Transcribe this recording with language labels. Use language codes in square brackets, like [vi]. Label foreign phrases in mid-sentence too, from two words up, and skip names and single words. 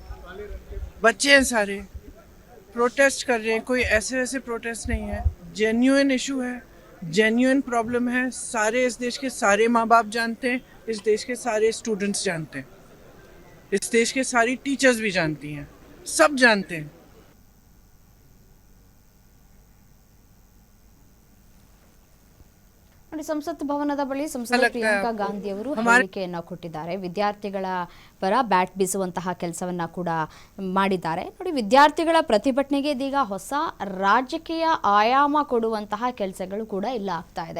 [hi] बच्चे हैं सारे, प्रोटेस्ट कर रहे हैं. कोई ऐसे वैसे प्रोटेस्ट नहीं है, [en] genuine issue [hi] है, [en] genuine problem [hi] है. सारे इस देश के सारे माँ बाप जानते हैं, इस देश के सारे स्टूडेंट्स जानते हैं, इस देश के सारी टीचर्स भी जानती हैं, सब जानते हैं. [kn] ಸಂಸತ್ ಭವನದ ಬಳಿ ಸಂಸದೆ ಪ್ರಿಯಾಂಕಾ ಗಾಂಧಿ ಅವರು ಹೇಳಿಕೆಯನ್ನ ಕೊಟ್ಟಿದ್ದಾರೆ. ವಿದ್ಯಾರ್ಥಿಗಳ ಪರ ಬ್ಯಾಟ್ ಬೀಸುವಂತಹ ಕೆಲಸವನ್ನ ಕೂಡ ಮಾಡಿದ್ದಾರೆ. ನೋಡಿ, ವಿದ್ಯಾರ್ಥಿಗಳ ಪ್ರತಿಭಟನೆಗೆ ಇದೀಗ ಹೊಸ ರಾಜಕೀಯ ಆಯಾಮ ಕೊಡುವಂತಹ ಕೆಲಸಗಳು ಕೂಡ ಇಲ್ಲ ಆಗ್ತಾ ಇದೆ.